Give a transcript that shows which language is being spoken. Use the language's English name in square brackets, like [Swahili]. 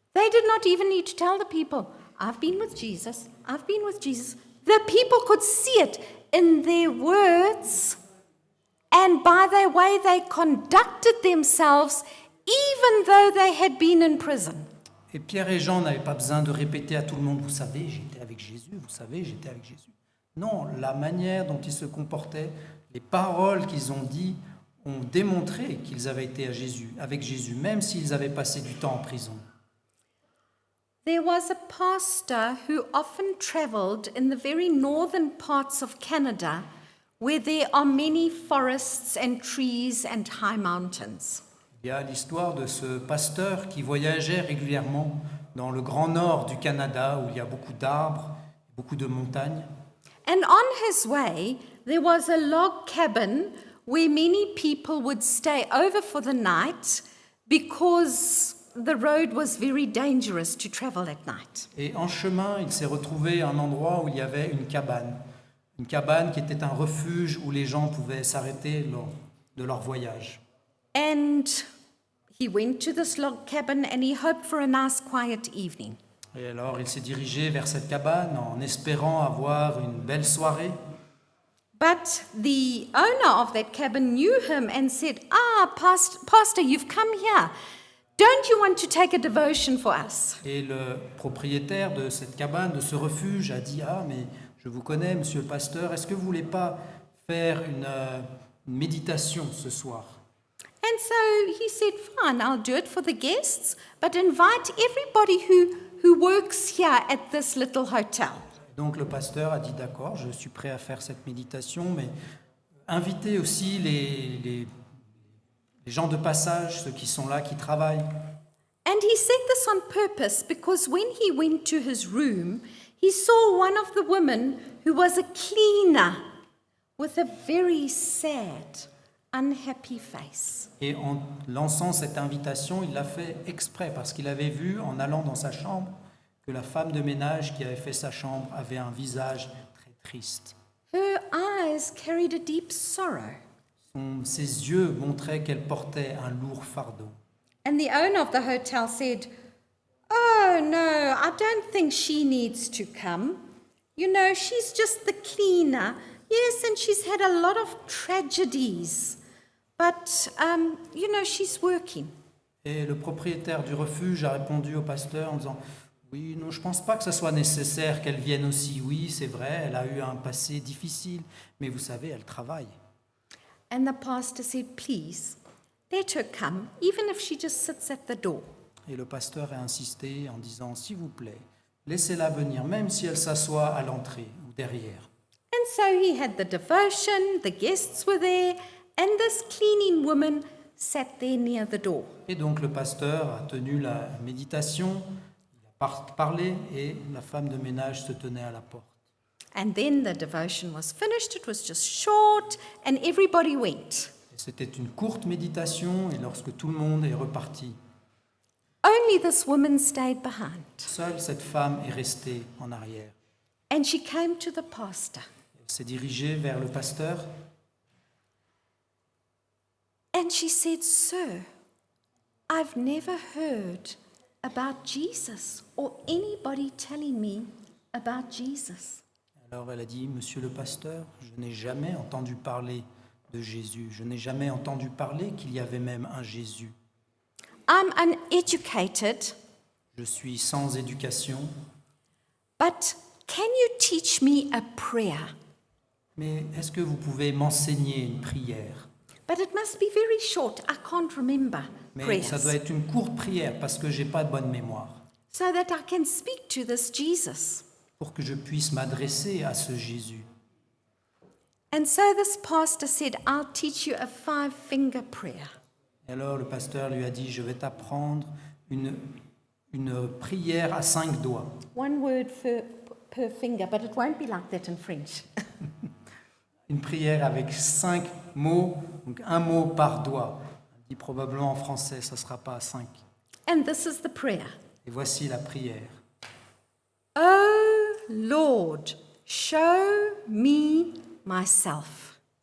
[English] They did not even need to tell the people, I've been with Jesus, I've been with Jesus. The people could see it in their words and by the way they conducted themselves, even though they had been in prison. [French] Et Pierre et Jean n'avaient pas besoin de répéter à tout le monde, vous savez, j'étais avec Jésus, vous savez, j'étais avec Jésus. Non, la manière dont ils se comportaient, les paroles qu'ils ont dites ont démontré qu'ils avaient été avec Jésus, même s'ils avaient passé du temps en prison. [English] There was a pastor who often traveled in the very northern parts of Canada where there are many forests and trees and high mountains. [French] Il y a l'histoire de ce pasteur qui voyageait régulièrement dans le grand nord du Canada où il y a beaucoup d'arbres, beaucoup de montagnes. [English] And on his way, there was a log cabin where many people would stay over for the night because the road was very dangerous to travel at night. [French] Et en chemin, il s'est retrouvé à un endroit où il y avait une cabane qui était un refuge où les gens pouvaient s'arrêter lors de leur voyage. [English] And he went to this log cabin and he hoped for a nice quiet evening. [French] Et alors, il s'est dirigé vers cette cabane en espérant avoir une belle soirée. [English] But the owner of that cabin knew him and said, Pastor, you've come here. Don't you want to take a devotion for us? [French] Et le propriétaire de cette cabane, de ce refuge, a dit « Ah, mais je vous connais, monsieur le pasteur, est-ce que vous ne voulez pas faire une méditation ce soir ?» [English] And so he said, fine, I'll do it for the guests, but invite everybody who works here at this little hotel. [French] Donc le pasteur a dit « D'accord, je suis prêt à faire cette méditation, mais invitez aussi les gens de passage, ceux qui sont là, qui travaillent. » [English] And he said this on purpose because when he went to his room, he saw one of the women who was a cleaner with a very sad, unhappy face. [French] Et en lançant cette invitation, il l'a fait exprès parce qu'il avait vu, en allant dans sa chambre, que la femme de ménage qui avait fait sa chambre avait un visage très triste. [English] Her eyes carried a deep sorrow. [French] Ses yeux montraient qu'elle portait un lourd fardeau. [English] And the owner of the hotel said, Oh, no, I don't think she needs to come. You know, she's just the cleaner. Yes, and she's had a lot of tragedies. But, you know, she's working. [French] Et le propriétaire du refuge a répondu au pasteur en disant « Oui, non, je ne pense pas que ce soit nécessaire qu'elle vienne aussi. Oui, c'est vrai, elle a eu un passé difficile, mais vous savez, elle travaille. » [English] And the pastor said, Please, let her come, even if she just sits at the door. [French] Et le pasteur a insisté en disant « S'il vous plaît, laissez-la venir, même si elle s'assoit à l'entrée ou derrière. » [English] And so he had the devotion, the guests were there, and this cleaning woman sat there near the door. [French] Et donc le pasteur a tenu la méditation, il a parlé et la femme de ménage se tenait à la porte. [English] And then the devotion was finished, it was just short, and everybody went. [French] Et c'était une courte méditation et lorsque tout le monde est reparti, [English] Only this woman stayed behind. [French] seule cette femme est restée en arrière. [English] And she came to the pastor. [French] Elle s'est dirigée vers le pasteur [English] And she said, Sir, I've never heard about Jesus or anybody telling me about Jesus. [French] Alors elle a dit, Monsieur le pasteur, je n'ai jamais entendu parler de Jésus. Je n'ai jamais entendu parler qu'il y avait même un Jésus. [English] I'm uneducated, [French] Je suis sans éducation, [English] but can you teach me a prayer? [French] mais est-ce que vous pouvez m'enseigner une prière? [English] But it must be very short. I can't remember [French] Mais ça doit prayers. être une courte prière parce que j'ai pas de bonne mémoire. [English] So that I can speak to this Jesus. [French] Pour que je puisse m'adresser à ce Jésus. [English] And so this pastor said, I'll teach you a 5-finger prayer. [French] Et alors le pasteur lui a dit, je vais t'apprendre une prière à 5 doigts. [English] One word per finger, but it won't be like that in French. [French] Une prière avec 5 mots, donc un mot par doigt. On dit probablement en français, ça ne sera pas 5. [English] And this is the prayer. [French] Et voici la prière. [English] Oh Lord, show me myself.